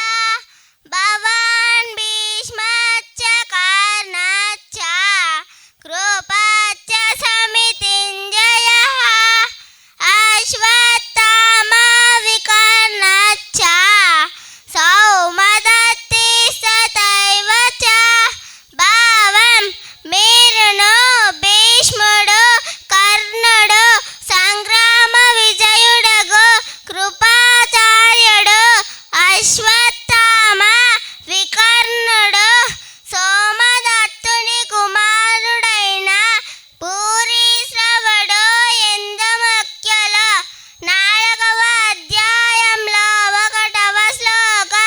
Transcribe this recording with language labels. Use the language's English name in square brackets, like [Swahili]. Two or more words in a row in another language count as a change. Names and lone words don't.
[Sanskrit] भवान् भीष्मश्च कर्णश्च. कृपश्च समितिञ्जयः. अश्वत्थामा विकर्णश्च. सौमदत्तिस्तथैव च. [Telugu] భావం: మీరును భీష్ముడు కర్ణుడు సంగ్రామ విజయుడగు కృపాచార్యుడు అశ్వత్థామ వికర్ణుడు సోమదత్తుని కుమారుడైన భూరిశ్రవుడు ఎందముఖ్యలో 4వ అధ్యాయంలో 1వ శ్లోకం.